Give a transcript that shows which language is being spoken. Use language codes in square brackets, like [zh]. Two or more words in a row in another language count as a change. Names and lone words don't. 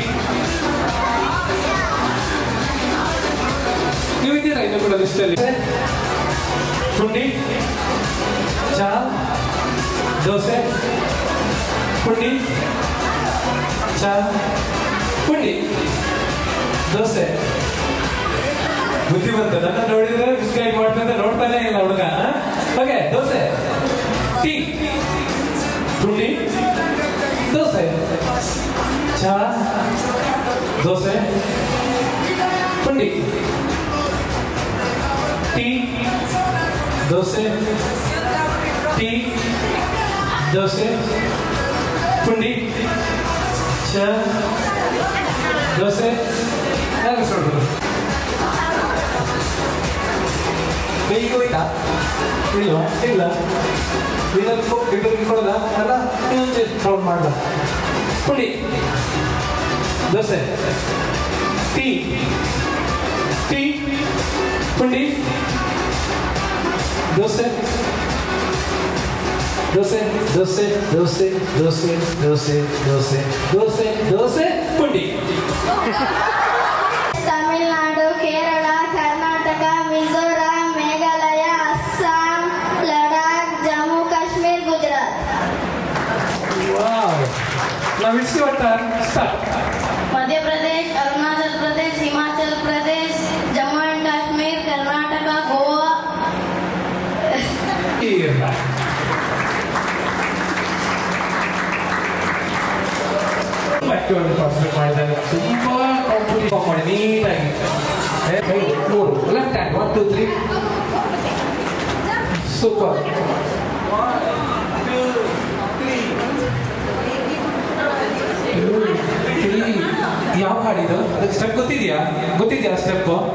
[kn] ನೀವು ಇದ್ದೀರಾ ಇನ್ನು ಕೂಡ ಲಿಸ್ಟಲ್ಲಿ? ಪುಂಡಿ, ಚಾ, ದೋಸೆ, ಪುಂಡಿ, ಚಾ, ಪುಂಡಿ, ದೋಸೆ. ಬುದ್ಧಿವಂತ. ನನ್ನ ನೋಡಿದ್ರೆ ಮಿಸ್ಗೈಡ್ ಮಾಡ್ತಾ ನೋಡ್ತಾನೆ ಇಲ್ಲ ಹುಡುಗ. ಓಕೆ, ದೋಸೆ, ಟೀ, ಪುಂಡಿ, ದೋಸೆ, ಚಾ, ದೋಸೆ, ಪುಂಡಿ, ಟೀ, ದೋಸೆ, ಟೀ, ದೋಸೆ, ಪುಂಡಿ, ಚಾ, ದೋಸೆ. ಕೈಗೆ ಹೋಯ್ತಾ? ಇಲ್ಲ ಇಲ್ಲ. ಇದಕ್ಕೆ ಕೊಡಲ್ಲ ಅಲ್ಲ, ಇನ್ನೊಂದು ರೌಂಡ್ ಮಾಡಲ್ಲ. ಪುಂಡಿ, ದೋಸೆ, ಟೀ, ಟೀ, ಪುಂಡಿ, ದೋಸೆ, ದೋಸೆ, ದೋಸೆ, ದೋಸೆ, ದೋಸೆ, ದೋಸೆ, ದೋಸೆ, ದೋಸೆ, ದೋಸೆ, ಪುಂಡಿ. ತಮಿಳುನಾಡು, ಕೇರಳ, ಕರ್ನಾಟಕ, ಮಿಜೋರಾಂ, ಮೇಘಾಲಯ, ಅಸ್ಸಾಂ, ಲಡಾಖ್, ಜಮ್ಮು ಕಾಶ್ಮೀರ್, ಗುಜರಾತ್. [en] Now it's your turn. Start. Madhya Pradesh, Arunachal Pradesh, Himachal Pradesh, Jammu and Kashmir, Karnataka, Goa. Here. Back to the first [kn] ಮಾಡಿದಾಗ ತುಂಬಾ ಕಾಂಪಿಟೇಷನ್ ಮಾಡಿ ನೀಟಾಗಿ ಮೂರು [en] left hand [kn] 1 2 3 ಸೂಪರ್ 1 2 3 ಯಾವ ಹಾಡಿದು ಅದಕ್ಕೆ ಸ್ಟೆಪ್ ಗೊತ್ತಿದ್ಯಾ ಸ್ಟೆಪ್